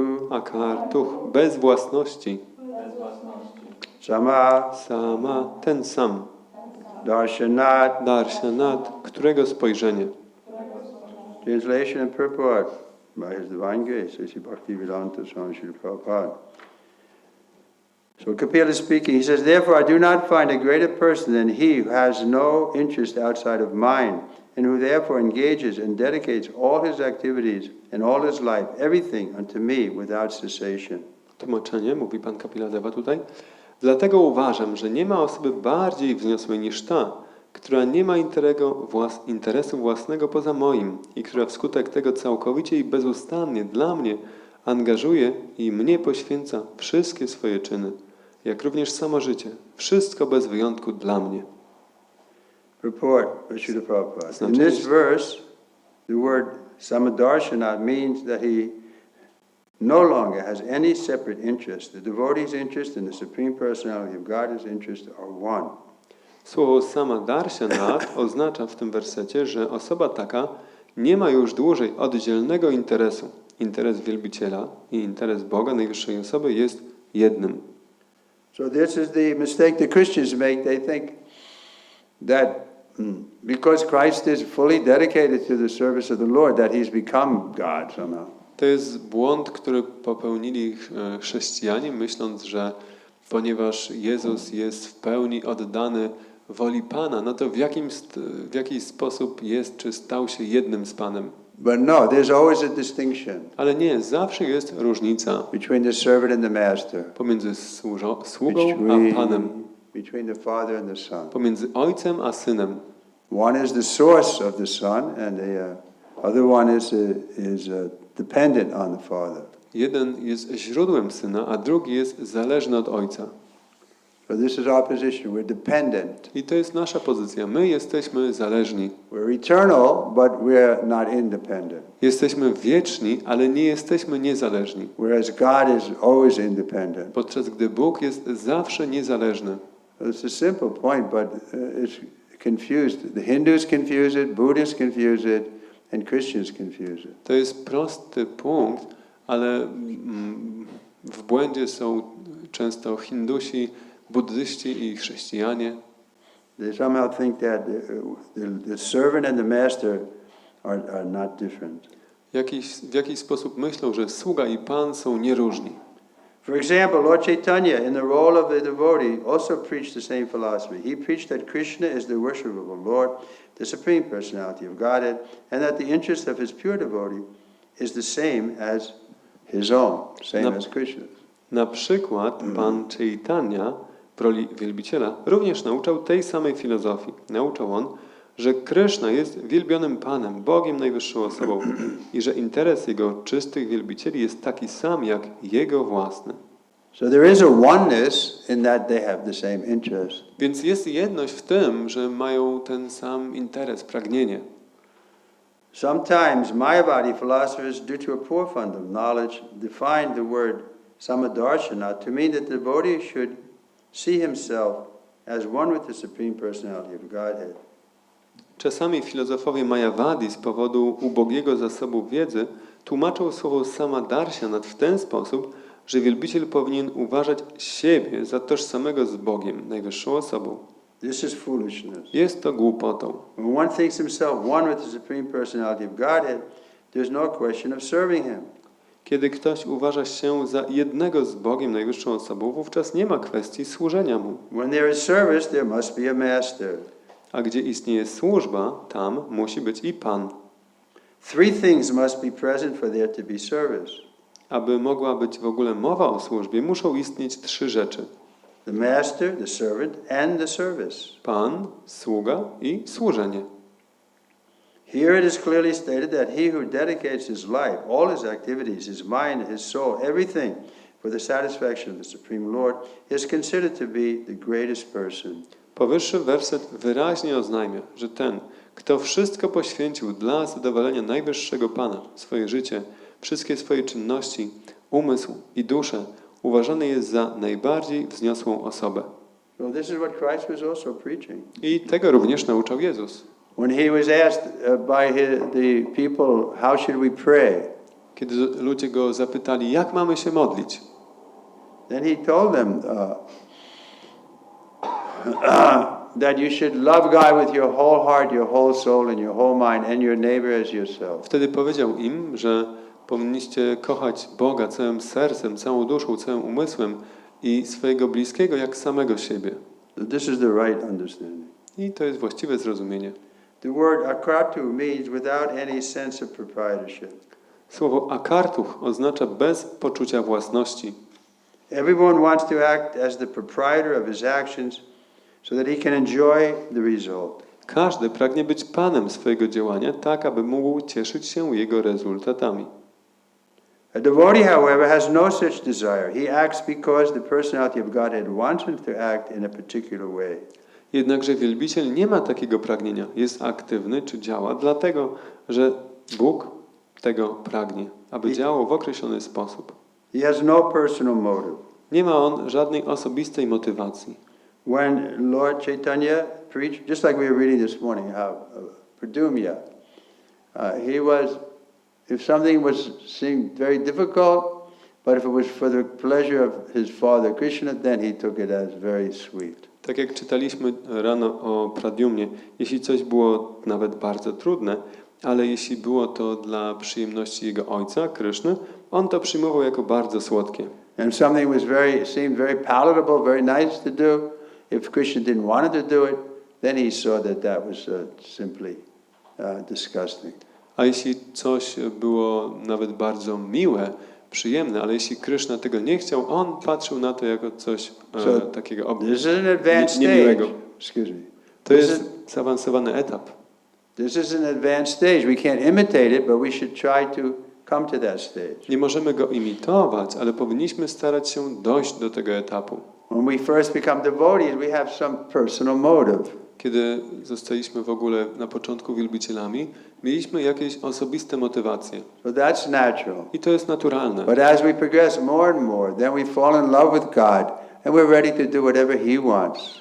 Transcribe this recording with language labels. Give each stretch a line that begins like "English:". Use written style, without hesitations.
Polish: Akartuch, bez własności. Sama, ten sam. Darshanat, którego spojrzenie.
English: Translation and purport by His Divine Grace, A.C. Bhaktivedanta Swami Srila Prabhupada. So Kapila is speaking, he says, therefore I do not find a greater person than he who has no interest outside of mine, and who therefore engages and dedicates all his activities and all his life, everything unto me without cessation.
Polish: Tłumaczenie, mówi pan Kapila Deva tutaj. Dlatego uważam, że nie ma osoby bardziej wzniosłej niż ta, która nie ma interesu własnego poza moim i która wskutek tego całkowicie i bezustannie dla mnie angażuje i mnie poświęca wszystkie swoje czyny, jak również samo życie, wszystko bez wyjątku dla mnie.
English: Report, Srila Prabhupada. In this verse, the word samadarshana means that he no longer has any separate interest. The devotee's interest and the Supreme Personality of God's interest are one.
Polish: Słowo samadarshana oznacza w tym wersecie, że osoba taka nie ma już dłużej oddzielnego interesu. Interes wielbiciela i interes Boga, najwyższej osoby, jest jednym.
English: So this is the mistake the Christians make. They think that because Christ is fully dedicated to the service of the Lord, that he's become God somehow.
Polish: To jest błąd, który popełnili chrześcijanie, myśląc, że ponieważ Jezus jest w pełni oddany woli Pana, no to w jakiś sposób jest, czy stał się jednym z Panem.
English: But no, there's always a distinction.
Polish: Ale nie, zawsze jest różnica
English: Between the servant and the master.
Polish: Pomiędzy sługą a Panem.
English: Between the Father and the Son.
Polish: Pomiędzy Ojcem a Synem.
English: One is the source of the Son, and the other one is dependent on the Father.
Polish: Jeden jest źródłem Syna, a drugi jest zależny od Ojca.
English: So this is our position. We're dependent.
Polish: I to jest nasza pozycja. My jesteśmy zależni.
English: We're eternal, but we're not independent.
Polish: Jesteśmy wieczni, ale nie jesteśmy niezależni.
English: Whereas God is always independent.
Polish: Podczas gdy Bóg jest zawsze niezależny.
English: It's a simple point, but it's confused. The Hindus confuse it, Buddhists confuse it, and Christians confuse it.
Polish: To jest prosty punkt, ale w błędzie są często Hindusi, buddyści i chrześcijanie.
English: They somehow think that the servant and the master are not different.
Polish: W jakiś sposób myślą, że sługa i Pan są nieróżni.
English: For example, Lord Chaitanya, in the role of the devotee, also preached the same philosophy. He preached that Krishna is the worshipable Lord, the Supreme Personality of Godhead, and that the interest of his pure devotee is the same as his own, same as Krishna's.
Polish: Na przykład Pan Chaitanya w roli wielbiciela również nauczał tej samej filozofii. Nauczał on, że Kryszna jest wielbionym Panem, Bogiem najwyższą osobą i że interes Jego czystych wielbicieli jest taki sam jak Jego własny.
English: So there is a oneness in that they have the same interest.
Polish: Więc jest jedność w tym, że mają ten sam interes, pragnienie.
English: Sometimes Mayavadi philosophers, due to a poor fund of knowledge, define the word samadarshana to mean that the devotee should see himself as one with the Supreme Personality of Godhead.
Polish: Czasami filozofowie Mayavadi z powodu ubogiego zasobu wiedzy tłumaczą słowo samadarshana w ten sposób, że wielbiciel powinien uważać siebie za tożsamego z Bogiem, najwyższą osobą.
English: This is foolishness.
Polish: Jest to głupotą.
English: When one thinks himself one with the Supreme Personality of Godhead, there's no question of serving Him.
Polish: Kiedy ktoś uważa się za jednego z Bogiem, najwyższą osobą, wówczas nie ma kwestii służenia Mu.
English: When there is service, there must be a master.
Polish: A gdzie istnieje służba, tam musi być i Pan.
English: Three things must be present for there to be service.
Polish: Aby mogła być w ogóle mowa o służbie, muszą istnieć trzy rzeczy.
English: The master, the servant, and the service.
Polish: Pan, sługa i służenie.
English: Here it is clearly stated that he who dedicates his life, all his activities, his mind, his soul, everything for the satisfaction of the Supreme Lord is considered to be the greatest person.
Polish: Powyższy werset wyraźnie oznajmia, że ten, kto wszystko poświęcił dla zadowolenia najwyższego Pana, swoje życie, wszystkie swoje czynności, umysł i duszę, uważany jest za najbardziej wzniosłą osobę.
English: So this is what Christ was also preaching.
Polish: I tego również nauczał Jezus.
English: When he was asked by the people, how should we pray?
Polish: Kiedy ludzie go zapytali, jak mamy się modlić,
English: Then he told them that you should love God with your whole heart, your whole soul, and your whole mind, and your neighbor as yourself.
Polish: wtedy powiedział im, że powinniście kochać Boga całym sercem, całą duszą, całym umysłem i swojego bliskiego jak samego siebie.
English: So this is the right understanding.
Polish: I to jest właściwe zrozumienie.
English: The word akartu means without any sense of proprietorship.
Polish: Słowo akartuch oznacza bez poczucia własności.
English: Everyone wants to act as the proprietor of his actions so that he can enjoy the result.
Polish: Każdy pragnie być panem swojego działania, tak aby mógł cieszyć się jego rezultatami.
English: A devotee, however, has no such desire. He acts because the personality of Godhead wants him to act in a particular way.
Polish: Jednakże wielbiciel nie ma takiego pragnienia. Jest aktywny czy działa dlatego, że Bóg tego pragnie, aby działał w określony sposób.
English: He has no personal motive.
Polish: Nie ma on żadnej osobistej motywacji.
English: When Lord Chaitanya preached, just like we were reading this morning, how Pradumya, he was, if something seemed very difficult, but if it was for the pleasure of his father Krishna, then he took it as very sweet.
Polish: Tak jak czytaliśmy rano o Pradyumnie, jeśli coś było nawet bardzo trudne, ale jeśli było to dla przyjemności jego ojca, Kryszny, on to przyjmował jako bardzo słodkie.
English: And something seemed very palatable, very nice to do. If Krishna didn't want to do it, then he saw that was simply disgusting.
Polish: A jeśli coś było nawet bardzo miłe, przyjemne, ale jeśli Kryszna tego nie chciał, on patrzył na to jako coś takiego niemiłego. To jest zaawansowany etap.
English: This is an advanced stage. We can't imitate it, but we should try to come to that stage.
Polish: Nie możemy go imitować, ale powinniśmy starać się dojść do tego etapu.
English: When we first become devotees, we have some personal motive.
Polish: Kiedy zostaliśmy w ogóle na początku wielbicielami, mieliśmy jakieś osobiste motywacje.
English: So that's natural.
Polish: I to jest naturalne.
English: But as we progress more and more, then we fall in love with God and we're ready to do whatever He wants.